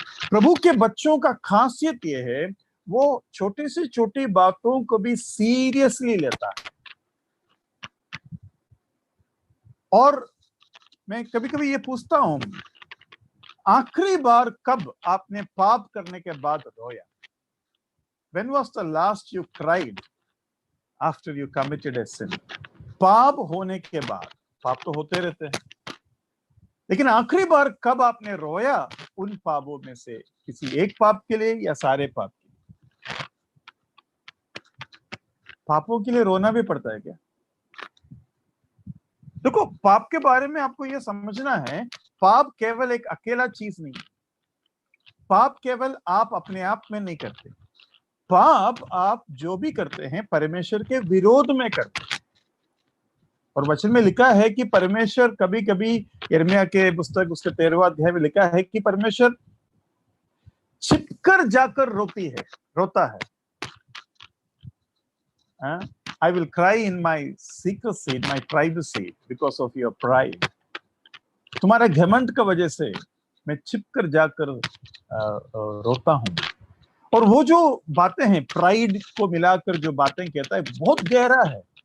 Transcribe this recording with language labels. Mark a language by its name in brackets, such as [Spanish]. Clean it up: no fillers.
[Hindi] प्रभु के बच्चों का खासियत यह है, वो छोटी से छोटी बातों को भी सीरियसली लेता है। और मैं कभी कभी ये पूछता हूं, आखिरी बार कब आपने पाप करने के बाद रोया? [English] When was the last you cried after you committed a sin? [Hindi] पाप होने के बाद, पाप तो होते रहते हैं, लेकिन आखिरी बार कब आपने रोया उन पापों में से किसी एक पाप के लिए या सारे पाप के लिए? पापों के लिए रोना भी पड़ता है क्या? देखो, पाप के बारे में आपको यह समझना है, पाप केवल एक अकेला चीज नहीं है। पाप केवल आप अपने आप में नहीं करते। पाप आप जो भी करते हैं परमेश्वर के विरोध में करते हैं। और वचन में लिखा है कि परमेश्वर कभी कभी, यिर्मयाह के पुस्तक उसके 13वां अध्याय में लिखा है कि परमेश्वर छिपकर जाकर रोता है। [English] I will cry in my secrecy, in my privacy, because of your pride. [Hindi] तुम्हारे घमंड की वजह से मैं छिपकर जाकर रोता हूं। और वो जो बातें हैं, प्राइड को मिलाकर जो बातें कहता है, बहुत गहरा है।